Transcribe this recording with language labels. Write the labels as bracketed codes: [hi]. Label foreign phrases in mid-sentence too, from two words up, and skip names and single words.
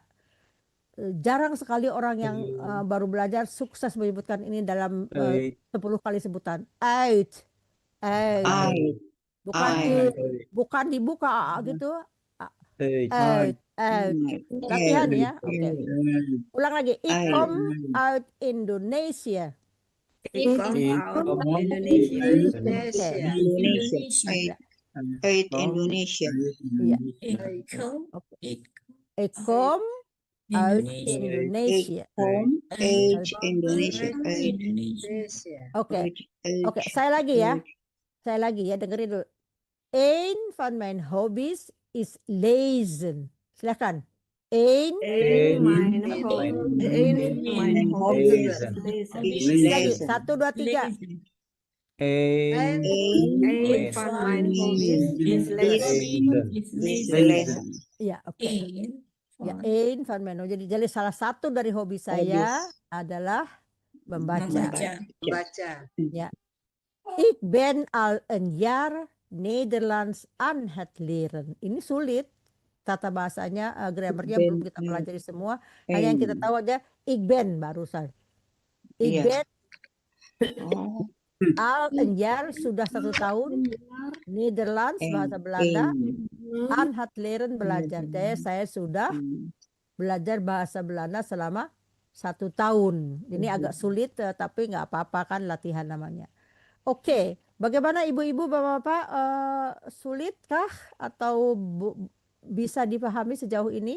[id] Jarang sekali orang yang baru belajar sukses menyebutkan ini dalam 10 kali sebutan. Uit. Bukan dibuka gitu. Latihan ya. Oke. Ulang lagi. [nl] Ik kom uit Indonesia. Uit Indonesia. Ik kom uit Indonesia. [id] Oke, saya lagi ya. Dengerin dulu. [nl] Een van mijn hobby's is lezen. [id] Silakan. Een [nl] hobby's. [id] Lagi. 1, 2, 3. [nl] Een van mijn hobby's is lezen. [id] Ya, oke. Ya, [nl] een van mijn hobby's. [id] Jadi salah satu dari hobi saya adalah membaca. Ya. [nl] Ik ben al een jaar Nederlands aan het leren. [id] Ini sulit. Tata bahasanya, grammarnya belum kita pelajari semua. Hanya yang kita tahu aja, [nl] ik ben barusan. Ik ben al een jaar, [id] sudah 1 tahun. Nederlands, bahasa Belanda. [nl] Aan het leren, [id] belajar. Jadi saya sudah belajar bahasa Belanda selama 1 tahun. Ini agak sulit, tapi nggak apa-apa kan latihan namanya. Oke, Bagaimana ibu-ibu, bapak-bapak, sulitkah atau bisa dipahami sejauh ini?